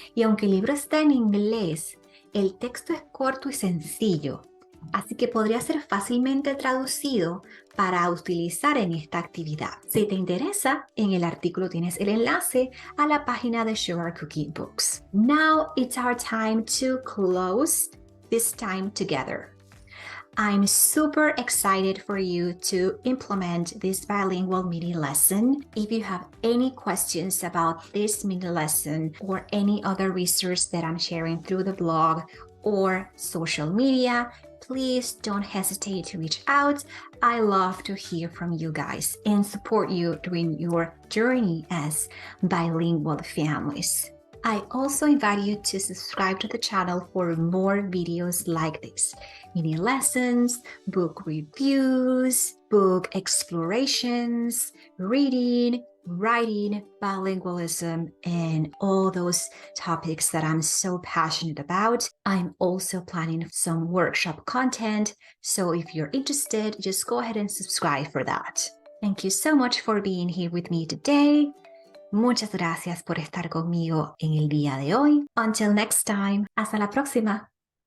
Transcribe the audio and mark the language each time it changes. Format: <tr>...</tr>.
<es>Y aunque el libro está en inglés, el texto es corto y sencillo, así que podría ser fácilmente traducido para utilizar en esta actividad. Si te interesa, en el artículo tienes el enlace a la página de Sugar Cookie Books.</es> <en>Now it's our time to close this time together. I'm super excited for you to implement this bilingual mini lesson. If you have any questions about this mini lesson or any other resource that I'm sharing through the blog or social media, please don't hesitate to reach out. I love to hear from you guys and support you during your journey as bilingual families. I also invite you to subscribe to the channel for more videos like this. Mini lessons, book reviews, book explorations, reading, writing, bilingualism, and all those topics that I'm so passionate about. I'm also planning some workshop content, so if you're interested, just go ahead and subscribe for that. Thank you so much for being here with me today.</en> <es>Muchas gracias por estar conmigo en el día de hoy.</es> <en>Until next time,</en> <es>hasta la próxima.</es>